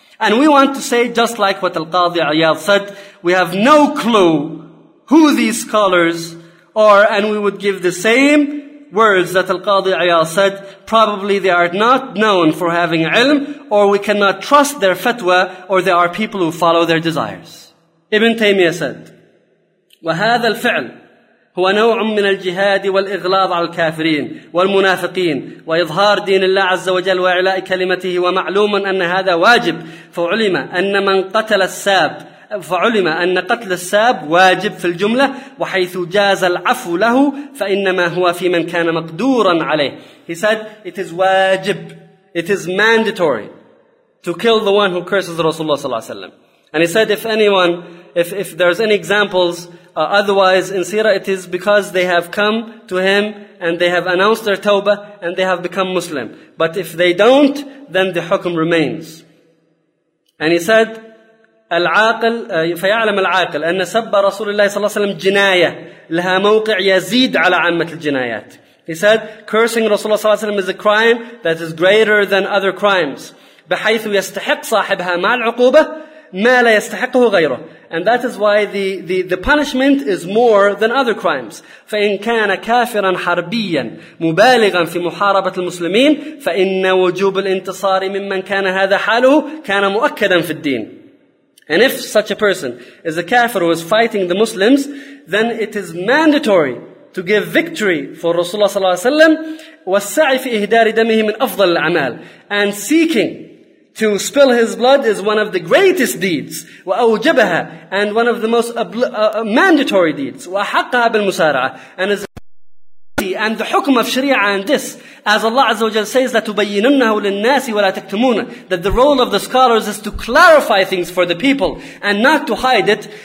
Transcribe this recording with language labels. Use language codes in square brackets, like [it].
[en] And we want to say, just like what Al-Qadhi Ayyad said, we have no clue who these scholars are, and we would give the same words that Al-Qadhi Ayyad said. Probably they are not known for having ilm, or we cannot trust their fatwa, or they are people who follow their desires. Ibn Taymiyyah said, [ar] وَهَذَا الْفِعْلِ هو نوع من الجهاد والإغلاظ على الكافرين والمنافقين وإظهار دين الله عز وجل وإعلاء كلمته ومعلوم أن هذا واجب فعلم أن من قتل الساب فعلم أن قتل الساب واجب في الجملة وحيث جاز العفو له فإنما هو في من كان مقدورا عليه. [en] He said, it is واجب, it is mandatory to kill the one who curses Rasulullah [ar] صلى الله عليه وسلم. [en] And he said, if there's any examples otherwise in Seerah, it is because they have come to him and they have announced their tawbah and they have become Muslim. But if they don't, then the hukm remains. And he said, [ar] العاقل فيعلم العاقل أن سب رسول الله صلى الله عليه وسلم جناية لها موقع يزيد على عامة الجنايات. [en] He said, cursing Rasulullah [ar] صلى الله عليه وسلم [en] is a crime that is greater than other crimes. [ar] بحيث يستحق صاحبها مع العقوبة ما لا يستحقه غيره. [en] And that is why the punishment is more than other crimes. [ar] فإن كان كافرا حربيا مبالغا في محاربة المسلمين فإن وجوب الانتصار ممن كان هذا حاله كان مؤكدا في الدين. [en] And if such a person is a kafir who is fighting the Muslims, then it is mandatory to give victory for Rasulullah sallallahu alayhi wa sallam, [ar] والسعي في إهدار دمه من أفضل الأعمال. [en] And seeking to spill his blood is one of the greatest deeds, [ar] وأوجبها, [en] and one of the most mandatory deeds, [ar] وأحقها بالمسارعة, [en] and is and the حكم of شريعة and this, as Allah عز وجل says, [ar] لتبيننه للناس ولا تكتمونه, [en] that the role of the scholars is to clarify things for the people and not to hide it.